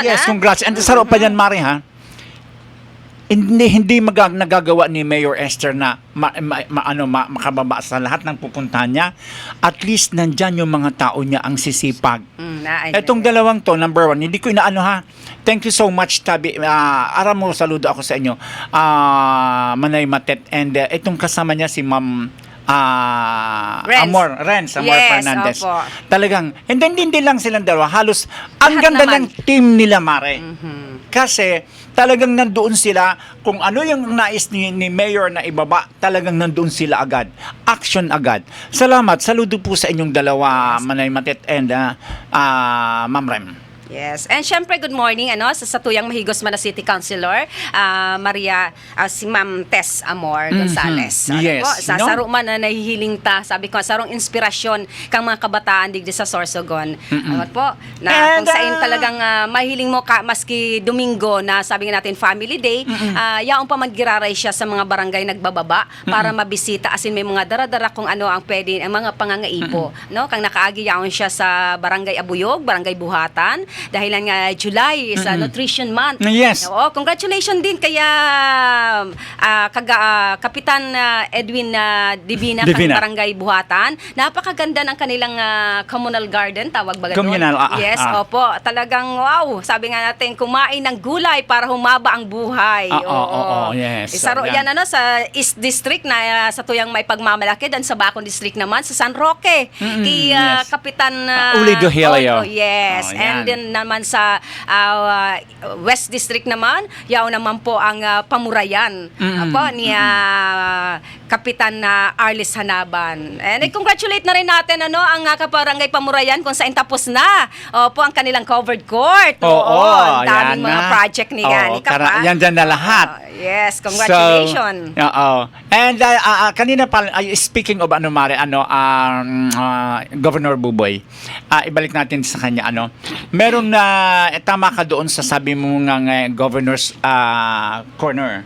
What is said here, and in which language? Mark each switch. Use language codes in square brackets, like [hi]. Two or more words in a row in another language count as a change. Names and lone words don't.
[en] Yes, congrats. [tl] And sa pa yan, Mari, ha? Hindi nagagawa ni Mayor Esther na makababa sa lahat ng pupuntahan niya. At least nandyan yung mga tao niya ang sisipag. Etong dalawang to, number 1, hindi ko inaano ha. [en] Thank you so much, [bik] Tabi. Aram mo, saludo ako sa inyo. [tl] Manay Matet. And itong kasama niya si Ma'am Renz Amor Fernandez. Opo. Talagang, hindi lang silang dalawa. Halos, ang Lahat ganda naman. ng team nila, Mare. Kasi, talagang nandoon sila, kung ano yung nais ni Mayor na ibaba, talagang nandoon sila agad. Action agad. Salamat. Saludo po sa inyong dalawa, Manay Matet and Ma'am Rem. Yes. And syempre, [en] good morning [tl] sa Tuyang Mahigos Mana City Councilor, Maria, si Ma'am Tess Amor Gonzales. Yes. [bik] Po, sa saro man na nahihiling ta, sabi ko, sarong inspirasyon kang mga kabataan digdi sa Sorsogon. Po, na kung saan talagang mahiling mo maski Domingo na sabi nga natin Family Day, yaong pa man giraray siya sa mga barangay nagbababa para mabisita asin may mga dara-dara kung ano ang pwede, ang mga pangangaipo. No? Kang nakaagi yaon siya sa Barangay Abuyog, Barangay Buhatan, dahil nga [en] July is Nutrition Month. [bik] Yes. [tl] Oo, congratulations din kaya Kapitan Edwin Divina kang Barangay Buhatan. Napakaganda ng kanilang [en] communal garden, [tl] tawag ba ganun? Communal, yes, opo. Talagang wow, sabi nga natin kumain ng gulay para humaba ang buhay. Oo, yes. [bik] Isaro yan sa East District na sa Tuyang may pagmamalaki dan sa Bacon District naman sa San Roque. Kay yes. Kapitan Ulido Helio. yes. [en] And then [tl] naman sa West District naman, yaw naman po ang Pamurayan po ni Kapitan Arlis Hanaban. And congratulate na rin natin ang Kaparangay Pamurayan kung saan tapos na po ang kanilang [en] covered court. [tl] Ang daming mga project ni yan dyan na lahat. [en] Yes, congratulations. [tl] And kanina pa [en] speaking of [tl] Mare, Governor Buboy, ibalik natin sa kanya meron na tama ka doon sa sabi mo ng Governor's Corner.